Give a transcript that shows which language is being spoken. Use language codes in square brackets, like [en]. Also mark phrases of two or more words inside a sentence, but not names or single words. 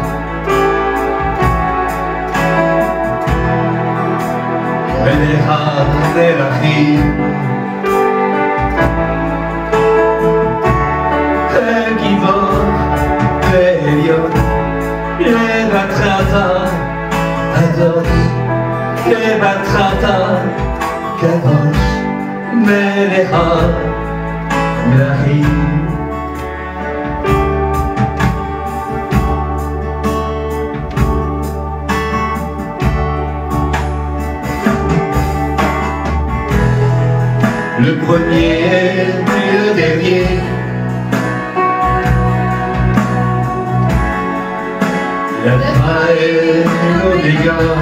[he] מלך המלכים, גיבור ועליון, לבדך אתה אדון, לבדך אתה קדוש, מלך המלכים. [fr] Le premier puis le dernier, l'alpha et l'oméga,